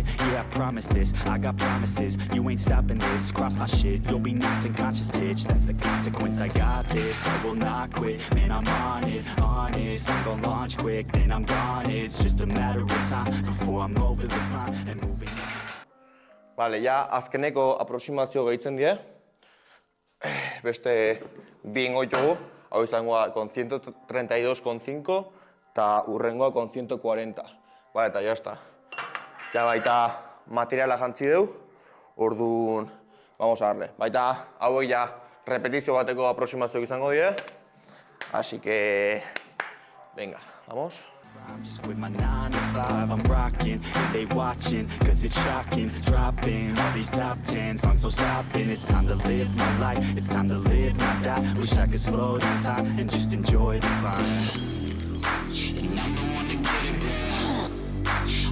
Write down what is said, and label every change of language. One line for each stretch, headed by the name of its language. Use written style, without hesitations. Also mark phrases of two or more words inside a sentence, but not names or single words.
English: Yeah, I promise this, I got promises, you ain't stopping this. Cross my shit, you'll be knocked unconscious, bitch. That's the consequence, I got this, I will not quit. Man, I'm on it, honest, I'm gon' launch quick, then I'm gone. It's just a matter of time before I'm over the climb and moving on.
Basque: Vale, ja azkeneko aproximazio gehitzen die. Beste bi ingo ditugu, hau izangoa con 132,5 eta urrengoa con 140. Vale, eta jazta. Ja baita materiala jantzi deu, orduan,
Spanish: vamos a darle.
Basque: Baita hauek ja repetizio bateko aproximazio izango die.
Spanish: Así que, venga, vamos.
English: I'm just quit my 9 to 5, I'm rocking, and they watching, cause it's shocking, dropping all these top 10 songs, so stopping. It's time to live my life, it's time to live, not die. Wish I could slow down time and just enjoy the climb. And I'm the one to get it, bro.